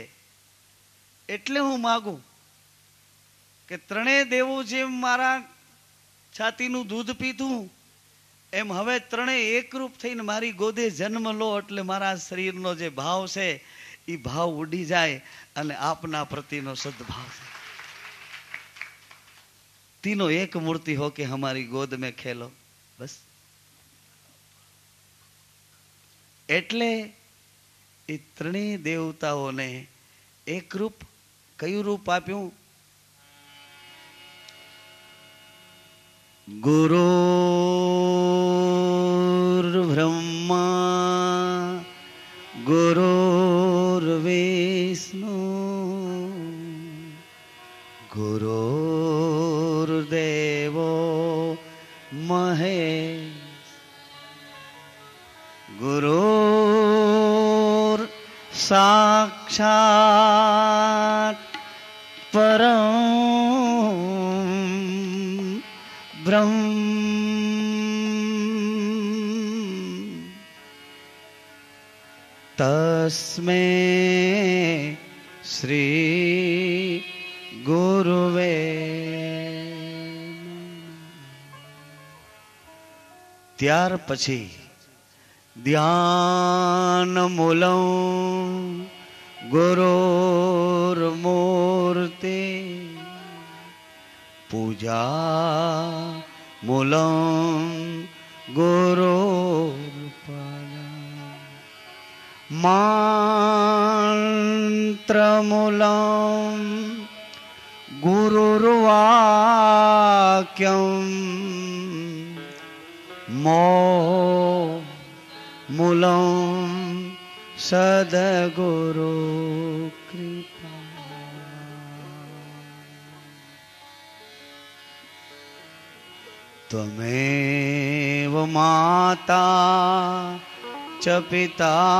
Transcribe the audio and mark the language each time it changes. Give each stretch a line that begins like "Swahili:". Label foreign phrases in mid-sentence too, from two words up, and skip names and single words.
Gujarati: એટલે હું માગું કે ત્રણેય દેવો જેમ મારા છાતીનું દૂધ પીધું એમ હવે ત્રણેય એકરૂપ થઈને મારી ગોદે જન્મ લો, એટલે મારા શરીરનો જે ભાવ છે એ ભાવ ઉડી જાય અને આપના પ્રતિનો સદભાવ છે.
Hindi: तीनों एक मूर्ति हो के हमारी गोद में खेलो, बस.
Gujarati: એટલે એ ત્રણેય દેવતાઓને એક રૂપ, કયું રૂપ આપ્યું?
Sanskrit: गुरुर ब्रह्मा गुरुर विष्णु गुरुर्देवो महेश. गुरुर् साक्षात् परं ब्रह्म तस्मै श्री गुरुवे
Gujarati: ત્યાર પછી
Sanskrit: ध्यान मूलं गुरुर्मूर्ते पूजा मूलं गुरुर्पदं मंत्रमूलं गुरुर्वाक्यं मूलं सद्गुरु कृपा त्वमेव माता च पिता